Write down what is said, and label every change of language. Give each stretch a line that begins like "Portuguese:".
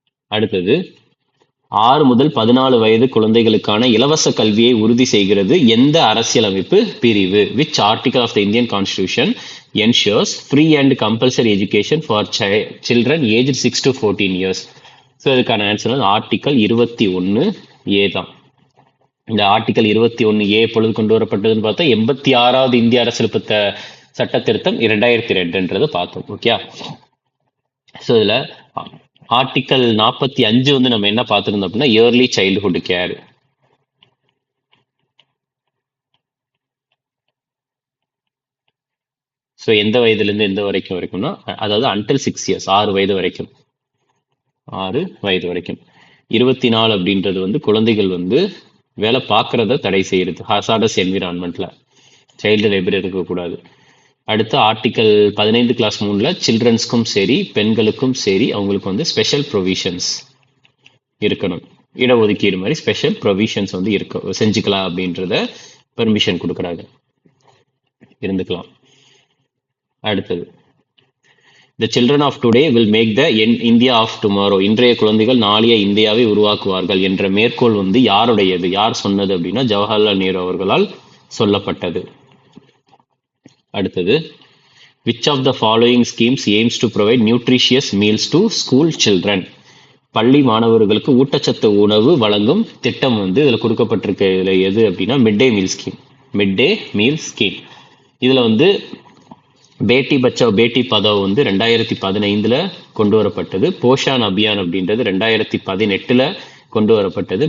Tamil: அடுத்தது 6 முதல் 14 வயது குழந்தைகளுக்கான இலவச கல்வியை உறுதி செய்கிறது எந்த அரசியலமைப்பு பிரிவு?
English: Which article of the Indian constitution ensures free and compulsory education for children aged 6 to 14 years?
Tamil: So இதுக்கான ஆன்சர் வந்து ஆர்டிகல் 21A தான். இந்த ஆர்டிகல் 21A எப்பொழுது கொண்டு வரப்பட்டதுன்னு பார்த்தா 86வது இந்திய அரசியலமைப்பு சட்ட திருத்தம் 2002 பார்த்தோம். ஓகே, ஸோ இதுல ஆர்டிகல் 45 வந்து நம்ம என்ன பார்த்துருந்தோம் அப்படின்னா இயர்லி சைல்ட்ஹுட் கேர். ஸோ எந்த வயதுலேருந்து எந்த வரைக்கும்னா, அதாவது அன்டில் 6 இயர்ஸ், 6 வயது வரைக்கும். 6 வயது வரைக்கும். 24 அப்படின்றது வந்து குழந்தைகள் வந்து வேலை பார்க்கறத தடை செய்யறது, ஹசார்டஸ் என்விரான்மெண்ட்ல சைல்டு லேபர் இருக்கக்கூடாது. அடுத்து ஆர்டிகல் 15 கிளாஸ் 3ல சில்ட்ரன்ஸ்க்கும் சரி பெண்களுக்கும் சரி அவங்களுக்கு வந்து ஸ்பெஷல் ப்ரொவிஷன்ஸ் இருக்கணும். இடஒதுக்கீடு மாதிரி ஸ்பெஷல் ப்ரொவிஷன்ஸ் வந்து செஞ்சுக்கலாம் அப்படின்றத பெர்மிஷன் கொடுக்குறாங்க, இருந்துக்கலாம். அடுத்தது
English: The children of today will make the India of tomorrow.
Tamil: இன்றைய குழந்தைகள் நாளைய இந்தியாவை உருவாக்குவார்கள் என்ற மேற்கோள் வந்து யாருடையது? யார் சொன்னது அப்படின்னா ஜவஹர்லால் நேரு அவர்களால் சொல்லப்பட்டது. அடுத்தது
English: which of the following schemes aims to provide nutritious meals to school children?
Tamil: பள்ளி மாணவர்களுக்கு ஊட்டச்சத்து உணவு வழங்கும் திட்டம் வந்து இதுல கொடுக்கப்பட்டிருக்க இதுல எது அப்படின்னா மிட் டே மீல் ஸ்கீம். மிட் டே மீல் ஸ்கீம் இதுல வந்து பேட்டி பச்சாவ் பேட்டி பதாவ் வந்து 2015 கொண்டு வரப்பட்டது. போஷான் அபியான் அப்படின்றது 2018 கொண்டு வரப்பட்டது.